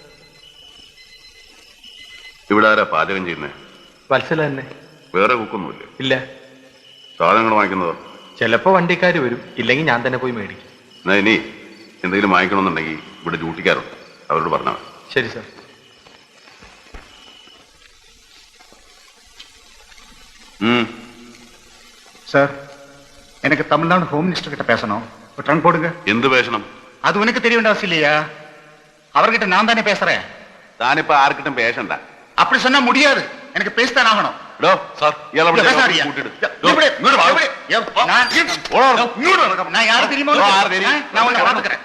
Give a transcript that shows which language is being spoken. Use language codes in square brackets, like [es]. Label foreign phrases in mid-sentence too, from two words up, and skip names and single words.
[ml] ഇവിടെ ആരാ പാചകം ചെയ്യുന്നത്? വത്സല തന്നെ. വേറെ കുക്കൊന്നുമില്ലേ? ഇല്ല. സാധനങ്ങൾ വാങ്ങിക്കുന്നതോ? ചിലപ്പോ വണ്ടിക്കാർ വരും, ഇല്ലെങ്കിൽ ഞാൻ തന്നെ പോയി മേടിക്കും. എന്നാ ഇനി എന്തെങ്കിലും വാങ്ങിക്കണമെന്നുണ്ടെങ്കിൽ ഇവിടെ ഡ്യൂട്ടിക്കാരുണ്ട്, അവരോട് പറഞ്ഞാൽ മതി. ശരി സാർ. [ta] சார், எனக்கு தமிழ்நாடு [en] home minister [ta] கிட்ட பேசணும். ஒரு ட்ரங்க் போடுங்க. [ml] എന്ത് പേശണം? [ta] அது உனக்கு தெரிய வேண்டிய அவசியம் இல்லையா? அவர்கிட்ட நான் தானே பேசுறேன். [ml] താനിപ്പോ ആർക്കിട്ടും പേശണ്ട. [ta] அப்படி சொன்னா முடியாது, எனக்கு பேசித்தான் ஆகணும். [ml] സാർ, ഇയാളെ [ta] இங்க பேசாதீங்க. இப்படி, இப்படி, நான் யாரு தெரியுமா? நான் உன்னை பாத்துக்கிறேன்.